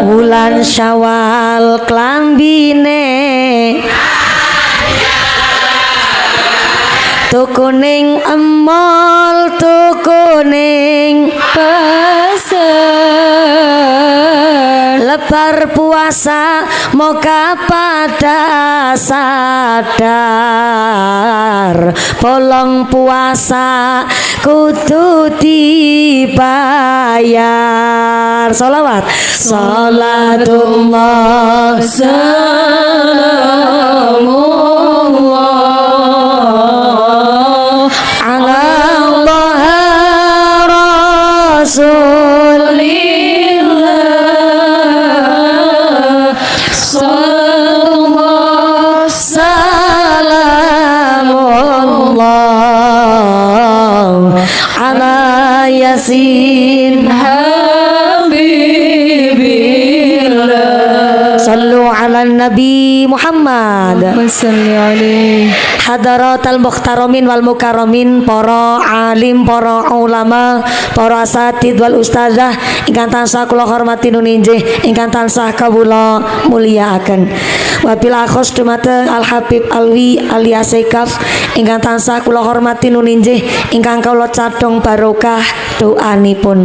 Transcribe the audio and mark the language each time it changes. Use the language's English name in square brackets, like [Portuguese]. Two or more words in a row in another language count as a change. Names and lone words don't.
[Javanese] Bulan Syawal klambine tukuning emol tukuning pasar. Lebar puasa moga pada sadar bolong puasa kudu dibayar. Sholawat. [Arabic] صلاة الله سلام الله على طه رسول الله. سلام الله سلام الله على يس حبيب الله. صلوا على نبي محمد. صل عليه. حضرات المحترمين والمكرمين, [Javanese] para alim, para ulama, para [Arabic] أساتيذ والأستاذة [Javanese] ingkang tansah kula hormati nuninjih, ingkang tansah kawula mulyakaken. [Arabic] وبالأخص [Javanese] dumateng Al Habib Alwi alias Sekaf ingkang tansah kula hormati nuninjih, ingkang kawula cadhong barokah doanipun.